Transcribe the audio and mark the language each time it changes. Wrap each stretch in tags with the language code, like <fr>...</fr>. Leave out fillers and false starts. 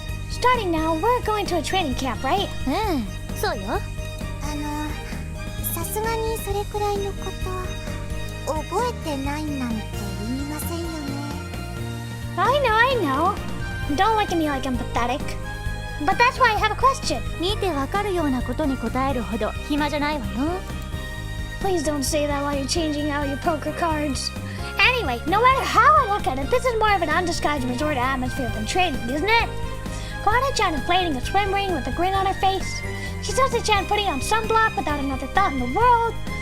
<en>Starting now, we're going to a training camp, right?</en> <ja>うん、そうよ。さすがにそれくらいのこと覚えてないなんて言いませんよね。</ja> <en>I know. Don't look at me like I'm pathetic. But that's why I have a question.</en> <ja>見てわかるようなことに答えるほど暇じゃないわよ。</ja> <en>Please don't say that while you're changing out your poker cards. Anyway, no matter how I look at it, this is more of an undisguised resort atmosphere than training, isn't it? Kwana-chan inflating a swim ring with a grin on her face. Chisase-chan putting on sunblock without another thought in the world.</en>